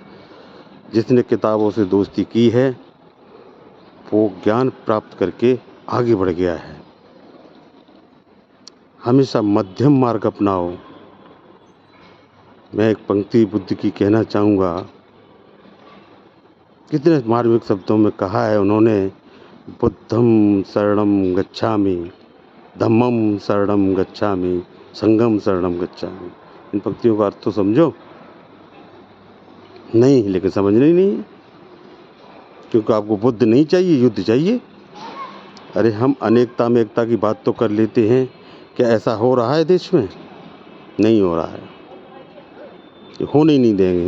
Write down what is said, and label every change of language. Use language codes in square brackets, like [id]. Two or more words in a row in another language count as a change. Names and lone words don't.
[hi] जिसने किताबों से दोस्ती की है वो ज्ञान प्राप्त करके आगे बढ़ गया है। हमेशा मध्यम मार्ग अपनाओ। मैं एक पंक्ति बुद्ध की कहना चाहूँगा, कितने मार्मिक शब्दों में कहा है उन्होंने, [pi] बुद्धं शरणं गच्छामि, धम्मं शरणं गच्छामि, संघं शरणं गच्छामि। [hi] इन पंक्तियों का अर्थ तो समझो नहीं, लेकिन समझना ही नहीं है, क्योंकि आपको बुद्ध नहीं चाहिए, युद्ध चाहिए। अरे हम अनेकता में एकता की बात तो कर लेते हैं, क्या ऐसा हो रहा है देश में? नहीं हो रहा है, ये होने ही नहीं देंगे।